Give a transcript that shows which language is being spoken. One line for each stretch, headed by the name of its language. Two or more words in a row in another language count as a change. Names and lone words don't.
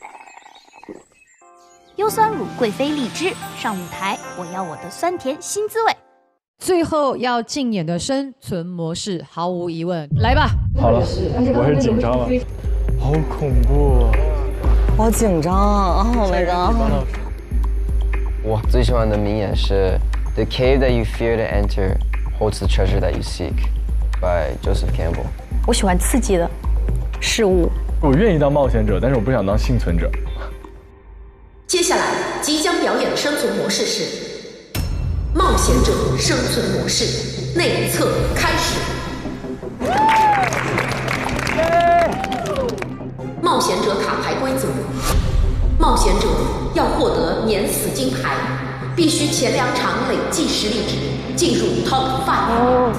Chinese: 优酸乳贵妃荔枝上舞台，我要我的酸甜新滋味。最后要竞演的生存模式，毫无疑问，来吧。好了，我是紧张了，好恐怖啊！好紧张啊 ！
English: Oh my god！
Chinese: 我最喜欢的名言是
English: "The cave that you fear to enter holds the treasure that you seek" by Joseph Campbell。
Chinese: 我喜欢刺激的事物。我愿意当冒险者，但是我不想当幸存者。接下来即将表演的生存模式是冒险者生存模式，内测开始。冒险者卡牌规则：冒险者要获得免死金牌，必须前2场累计实力值进入 Top 5。